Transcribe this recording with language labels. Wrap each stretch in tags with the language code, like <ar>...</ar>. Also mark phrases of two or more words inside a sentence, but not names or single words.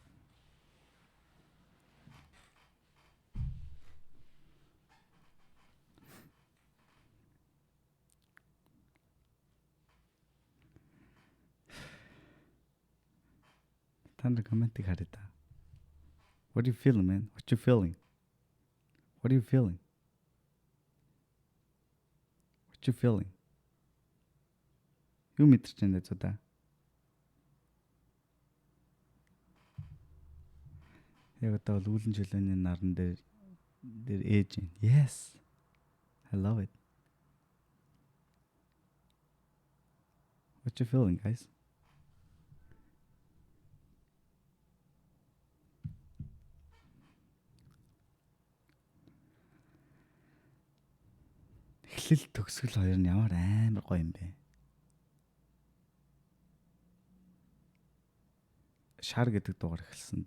<mn>Танд комментиг харъя та.</mn> <en>What are you feeling, man? What you feeling? What are you feeling? What you feeling?</en> <mn>Юу мэдэрч байна дэ та? Яг одоо бол үүлэн чөлөөний наран дээр ээж байна.</mn> <en>Yes. I love it. What you feeling, guys?</en> <mn>Эхлэл төгсгөл хоёр нь ямар амар гоё юм бэ? Шар гэдэг дугаар эхэлсэн.</mn>